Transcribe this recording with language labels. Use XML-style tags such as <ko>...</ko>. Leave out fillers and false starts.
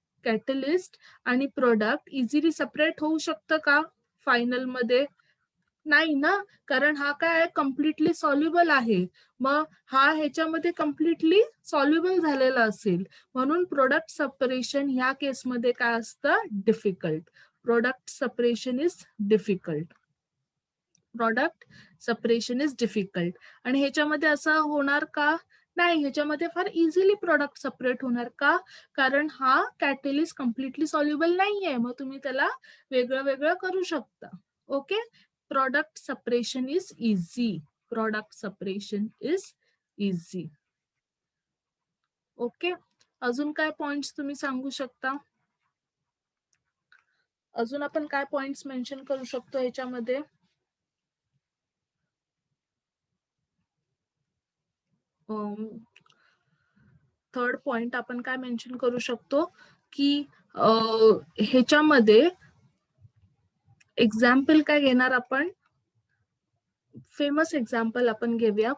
<mr>Catalyst आणि product easily separate होऊ शकतं का फायनल मध्ये, नाही ना. कारण हा काय आहे, कम्प्लिटली सॉल्युबल आहे. मग हा ह्याच्यामध्ये कम्प्लिटली सॉल्युबल झालेला असेल, म्हणून प्रोडक्ट सेपरेशन ह्या केसमध्ये काय असतं, difficult.</mr> <en>Product separation is difficult. Product separation is difficult.</en> <mr>आणि ह्याच्यामध्ये असं होणार का, नाही, ह्याच्यामध्ये फार इझिली प्रोडक्ट सेपरेट होणार का, कारण हा कॅटलिस्ट कम्प्लिटली सॉल्युबल नाहीये. मग तुम्ही त्याला वेगळं वेगळं करू शकता.</mr> <en>Okay, product separation is easy. Product separation is easy.</en> <mr>Okay, अजून काय पॉइंट्स तुम्ही सांगू शकता. अजून आपण काय पॉइंट्स मेन्शन करू शकतो ह्याच्यामध्ये. थर्ड पॉइंट आपण काय मेन्शन करू शकतो की ह्याच्यामध्ये एक्झाम्पल काय घेणार आपण, फेमस एक्झाम्पल आपण घेऊया.</mr>